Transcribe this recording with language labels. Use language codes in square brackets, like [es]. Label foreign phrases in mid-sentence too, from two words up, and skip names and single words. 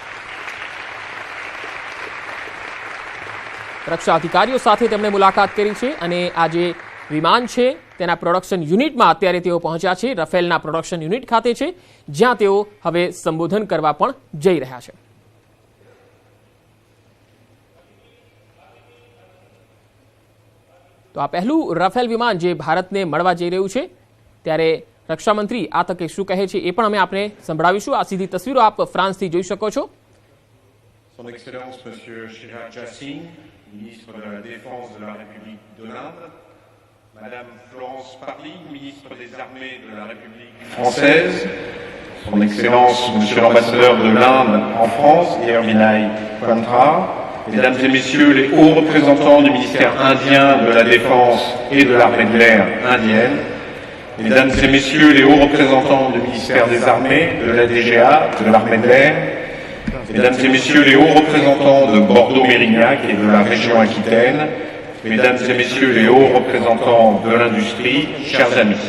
[gu] રક્ષા અધિકારીઓ સાથે તેમણે મુલાકાત કરી છે અને આ જે વિમાન છે તેના [en] production unit [gu] અત્યારે તેઓ પહોંચ્યા છે રફેલના [en] production unit [gu] ખાતે છે જ્યાં તેઓ હવે સંબોધન કરવા પણ જઈ રહ્યા છે તો આ પહેલું રફેલ વિમાન જે ભારતને મળવા જઈ રહ્યું છે ત્યારે રક્ષામંત્રી આ તકે શું કહે છે એ પણ અમે આપને સંભળાવીશું આ સીધી તસવીરો આપ ફ્રાન્સથી જોઈ શકો છો [fr] Son Excellence Monsieur Chirag Jassin, ministre de la Défense de la République de l'Inde, Madame Florence Parly, ministre des Armées de la République française, Son Excellence Monsieur l'ambassadeur de l'Inde en France, Vinay Quantra, Mesdames et Messieurs les hauts représentants du ministère indien de la Défense et de l'Armée de l'air indienne, Mesdames et Messieurs les hauts représentants du ministère des Armées, de la DGA, de l'armée de l'air, Mesdames et Messieurs les hauts représentants de Bordeaux-Mérignac et de la région Aquitaine, Mesdames et Messieurs les hauts représentants de l'industrie, chers amis.